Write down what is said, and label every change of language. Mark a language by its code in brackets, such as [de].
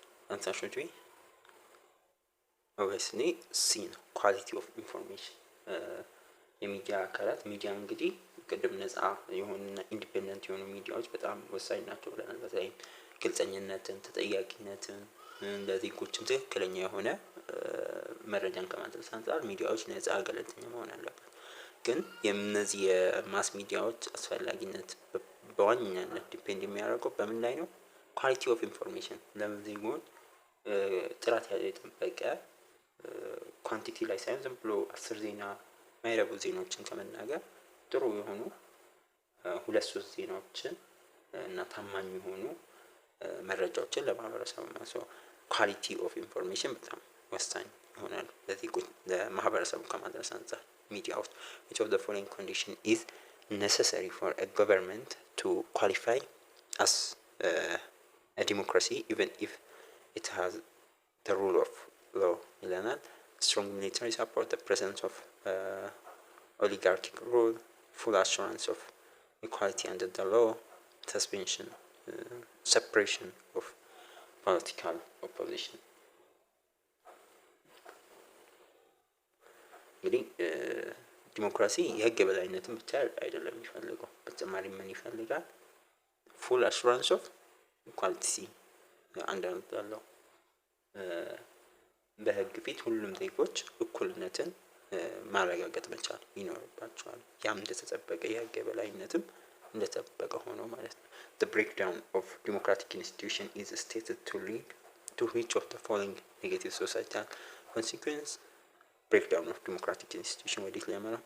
[en] Answer should be obviously C [am] ነው። [en] ኳሊቲ ኦፍ ኢንፎርሜሽን [am] የሚዲያ አካላት ሚዲያ እንግዲህ ቅድም ነጻ የሆኑና ኢንዲፔንደንት የሆኑ ሚዲያዎች በጣም ወሳኝ ናቸው ብለናል። በተለይም ግልጸኝነትን፣ ተጠያቂነትን ለዜጎችም ትክክለኛ የሆነ መረጃን ከማድረስ አንፃር ሚዲያዎች ነጻ ገለልተኛ መሆን አለበት። ግን የእነዚህ የማስ ሚዲያዎች አስፈላጊነት በዋነኛነት ዲፔንድ የሚያደርገው በምን ላይ ነው? [en] ኳሊቲ ኦፍ ኢንፎርሜሽን [am] ለዜጎች ጥራት ያለው የጠበቀ ኳንቲቲ ላይ ሳይሆን ዝም ብሎ 10 ዜና ማይረቡ ዜናዎችን ከመናገር ጥሩ የሆኑ ሁለት ሶስት ዜናዎችን እና ታማኝ የሆኑ መረጃዎችን ለማህበረሰቡ ማሰው ኳሊቲ ኦፍ ኢንፎርሜሽን በጣም ወሳኝ ይሆናል። ለማህበረሰቡ ከማድረስ አንፃር ሚዲያ ውስጥ [en] which of the following condition is necessary for a government to qualify as a democracy even if it has the rule of law [am] ይለናል። [en] strong military support, the presence of oligarchic rule, full assurance of equality under the law, suspension, separation of political opposition። [am] እንግዲህ ዲሞክራሲ የህግ የበላይነትን ብቻ አይደለም የሚፈልገው፣ በተጨማሪ ምን ይፈልጋል? [en] ፉል አሹራንስ ኦፍ ኢኳሊቲ [am] አንዳንዳለው በህግ ፊት ሁሉም ዜጎች እኩልነትን ማረጋገጥ መቻል ይኖርባቸዋል። ያም እንደተጠበቀ የህግ የበላይነትም እንደተጠበቀ ሆኖ ማለት ነው። [en] The breakdown of democratic institution is stated to lead to which of the following negative societal consequences? Breakdown of democratic institution [am] ወዴት ሊያመራ?